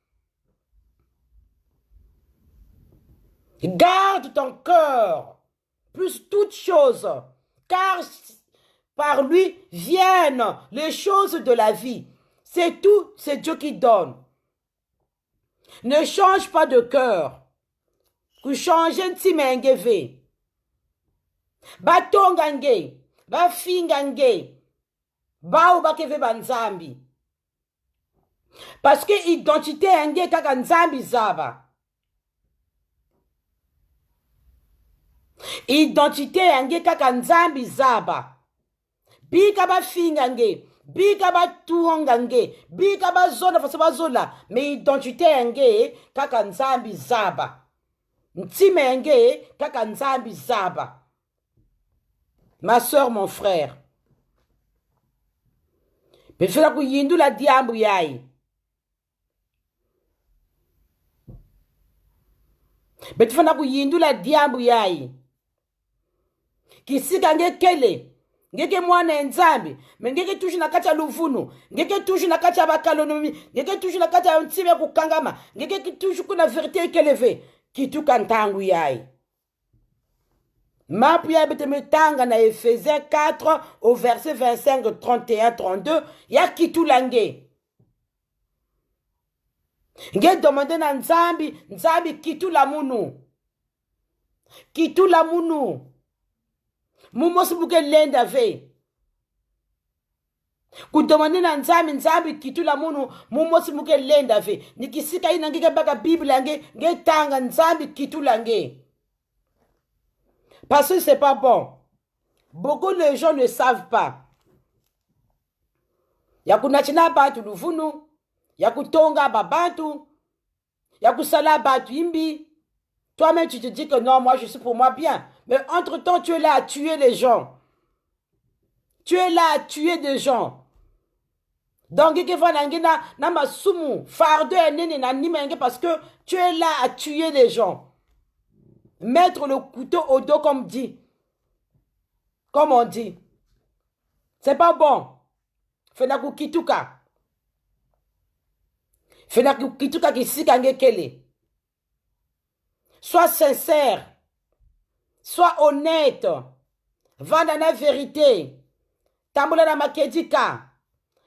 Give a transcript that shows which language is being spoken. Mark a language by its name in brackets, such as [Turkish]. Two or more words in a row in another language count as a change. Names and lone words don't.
[French] Garde ton cœur plus toute chose, car par lui viennent les choses de la vie. C'est tout, c'est Dieu qui donne. Ne change pas de cœur. [Kituba (Congo)] Ku change ntimengeve. Ba tongange, ba fingange, ba ubakeve banzambi. [French] Parce que [Kituba (Congo)] identité enge kaka nzambi zaba. Identité enge kaka nzambi zaba. Bika ba fingange. Bika ba tuongange, bika ba zona fasaba zola, [French] mais identité [Kituba (Congo)] enge kaka nzambi zaba. Ntime enge kaka nzambi zaba. [French] Ma soeur, mon frère. [Kituba (Congo)] Befela ku yindu la diambu yai. Befela ku yindu la diambu yai. Kisika nge kele. Ngeke mwana nzambi, ngeke toujours na kati ya luvunu, ngeke toujours na kati ya bakalonomi, ngeke toujours na kati ya ntime kukangama, ngeke toujours kuna vérité keleve, kituka ntangu yai. Mapu ya betemetanga na Ephésiens 4 [French] au verset [Kituba (Congo)] 25, 31, 32, ya kitulange. Nge demande na nzambi kitula munu. Kitula munu. Mumosi buke lenda ve. Kudomane na nzambi kitula munu mumosi buke lenda ve. Nikisika ina ngeke baka Bible nge tanga nzambi kitula nge. [French] Parce que c'est pas bon. Beaucoup de gens ne savent pas. [Kituba (Congo)] Yakunachina batu luvunu, yakutonga babantu, yakusala batu imbi. [French] Toi-même tu te dis que non, moi je suis pour moi bien. Mais entre-temps, tu es là à tuer les gens. Tu es là à tuer des gens. Donc, parce que tu es là à tuer les gens. Mettre le couteau au dos comme dit. Comme on dit. C'est pas bon. [Kituba (Congo)] Fenaku kituka. Fenaku kituka kisikange kele. [French] Sois sincère. Sois honnête. Va dans la vérité. [Kituba (Congo)] Tambola na makedika.